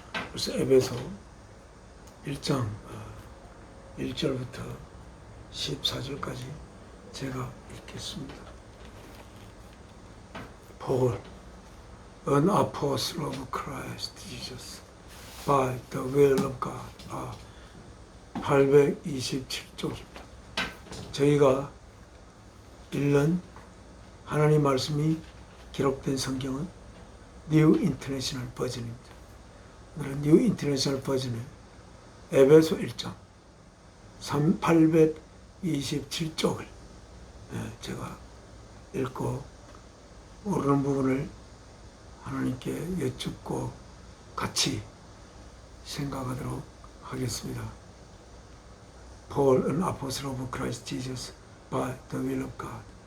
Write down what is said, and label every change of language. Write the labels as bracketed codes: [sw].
[ko] 그래서 에베소 1장 1절부터 14절까지 제가 읽겠습니다. [en] Paul, an apostle of Christ Jesus, by the will of God. [ko] 827쪽입니다. 저희가 읽는 하나님 말씀이 기록된 성경은 New International 버전입니다. 오늘은 New International 버전의 에베소 1장 827쪽을 제가 읽고 모르는 부분을 하나님께 여쭙고 같이 생각하도록 하겠습니다. [en] Paul, an apostle of Christ Jesus, by the will of God.